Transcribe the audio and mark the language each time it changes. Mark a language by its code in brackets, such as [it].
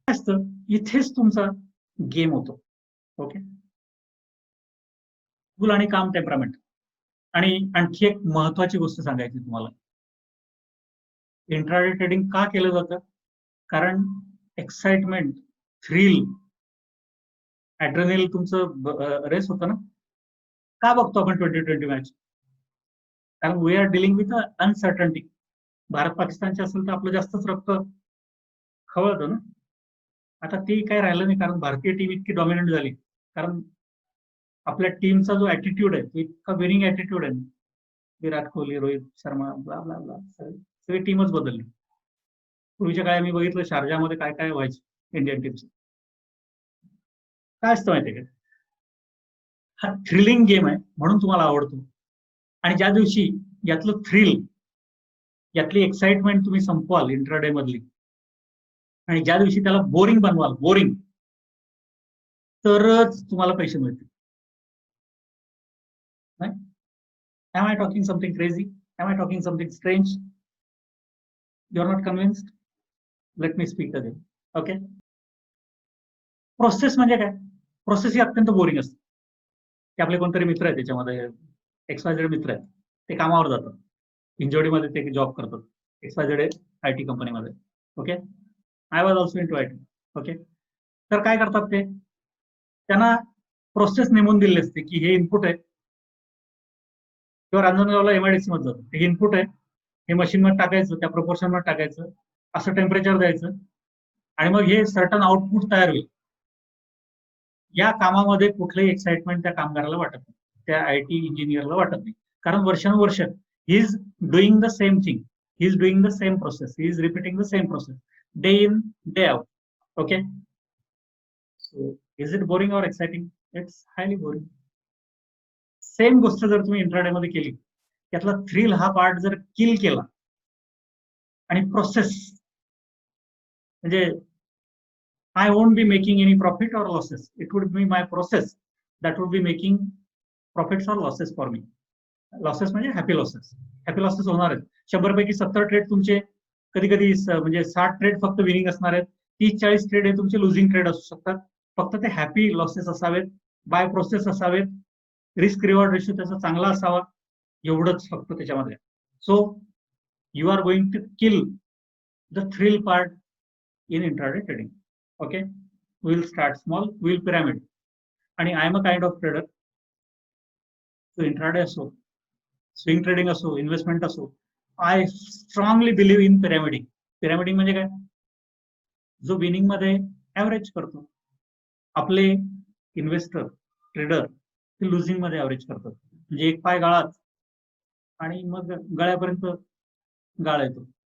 [mr] असतं इथेच तुमचा गेम होतो. ओके, कूल आणि काम टेम्परामेंट. आणि आणखी एक महत्वाची गोष्ट सांगायची तुम्हाला, इंट्राडे ट्रेडिंग का केलं जातं? कारण एक्साइटमेंट, थ्रिल, ऍड्रेनल तुमचं रेस होतं ना. का बघतो आपण 2020 मॅच? [en] कारण we are dealing with uncertainty. [mr] Bharat पाकिस्तानचे असेल तर आपलं जास्तच रक्त खवळतं ना. आता ते काय राहिलं नाही, कारण भारतीय टीम इतकी डॉमिनंट झाली. कारण आपल्या टीमचा जो ऍटिट्यूड आहे तो इतका विनिंग ऍटिट्यूड आहे. Virat Kohli, Rohit Sharma, blah blah blah, सगळी टीमच बदलली. पूर्वीच्या काळी मी बघितलं शारजामध्ये काय काय व्हायचं इंडियन टीमचं. काय असतं माहितीये का? हा थ्रिलिंग गेम आहे म्हणून तुम्हाला आवडतो. आणि ज्या दिवशी यातलं थ्रिल, यातली एक्साइटमेंट तुम्ही संपवाल इंट्राडे मधली, आणि ज्या दिवशी त्याला बोरिंग बनवाल, बोरिंग, तरच तुम्हाला पैसे मिळतील. [en] Am I talking something crazy? Am I talking something strange? You are not convinced? Let me speak again. Okay? [mr] Process म्हणजे काय? प्रोसेस ही अत्यंत बोरिंग असते. ते आपले कोणतरी मित्र आहेत, त्याच्यामध्ये XYZ मित्र आहेत, ते कामावर जातात, हिंजवडीमध्ये ते जॉब करतात, XYZ IT कंपनीमध्ये. [en] Okay, I was also into IT. [mr] Okay, तर काय करतात ते, त्यांना प्रोसेस नेमून दिलेली असते की हे इनपुट आहे, किंवा रांजणगावला MIDC मध्ये जातो, हे इनपुट आहे, हे मशीन मध्ये टाकायचं, त्या प्रोपोर्शन मध्ये टाकायचं, असं टेम्परेचर द्यायचं, आणि मग हे सर्टन आउटपुट तयार होईल. या कामामध्ये कुठलंही एक्साइटमेंट त्या कामगाराला वाटत नाही, त्या IT इंजिनियरला वाटत नाही, कारण वर्षानुवर्ष [en] He is doing the same thing, he is doing the same process, he is repeating the same process day in day out. Okay, so is it boring or exciting? It's highly boring. [mr] Same गोष्ट जर तुम्ही intraday मध्ये केली, त्यातला thrill हा part जर किल केला, आणि प्रोसेस म्हणजे [en] I won't be making any profit or losses. It would be my process that would be making profits or losses for me. [mr] Losses म्हणजे हॅपी लॉसेस. हॅपी लॉसेस होणार आहेत. 100 पैकी 70 ट्रेड तुमचे कधी कधी म्हणजे 60 ट्रेड फक्त विनिंग असणार आहेत, 30-40 ट्रेड हे तुमचे लुझिंग ट्रेड असू शकतात. फक्त ते हॅपी लॉसेस असावेत, बाय प्रोसेस असावेत, रिस्क रिवॉर्ड रेशो त्याचा चांगला असावा, एवढंच फक्त त्याच्यामध्ये. [en] So you are going to kill the thrill part in intraday trading. Okay, we'll start small, we'll pyramid. आणि I am a kind of trader. [mr] So intraday असो, swing trading असो, investment असो, [en] I strongly believe in pyramiding. [mr] पिरॅमिडिंग म्हणजे काय? जो winning मध्ये average करतो. आपले इन्व्हेस्टर, ट्रेडर ते लुझिंग मध्ये ऍव्हरेज करतात, म्हणजे एक पाय गाळात आणि मग गळ्यापर्यंत गाळ येतो.